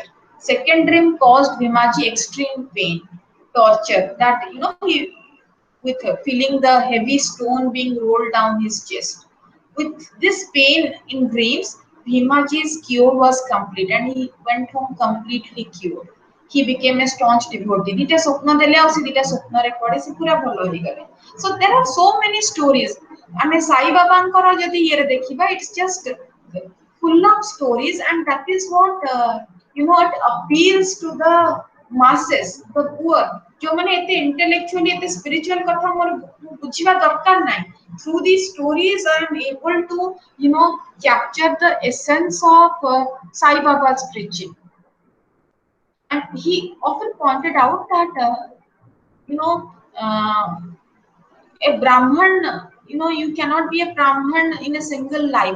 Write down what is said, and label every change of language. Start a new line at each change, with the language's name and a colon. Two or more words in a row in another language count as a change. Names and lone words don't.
English: Second dream caused Bhimaji extreme pain, torture. That he with feeling the heavy stone being rolled down his chest. With this pain in dreams, Bhimaji's cure was complete and he went home completely cured. He became a staunch devotee.
Odia: ଦିଟା ସ୍ୱପ୍ନ ଦେଲେ ଆଉ ସେ ଦିଟା ସ୍ୱପ୍ନରେ ପଡେ ସେ ପୁରା ଭଲ ହେଇଗଲେ.
English: So there are so many stories.
Odia: ଆମେ ସାଇ ବାବାଙ୍କର ଯଦି ଇଏରେ ଦେଖିବା,
English: it's just full of stories, and that is what it appeals to the masses, the poor.
Odia: ଯୋଉମାନେ ଏତେ intellectually ଏତେ spiritual କଥା ମୋର ବୁଝିବା ଦରକାର ନାହିଁ.
English: Through these stories, I am able to, capture the essence of Sai Baba's preaching. And he often pointed out that, you know, uh, a Brahman, you cannot be a Brahman in a single life.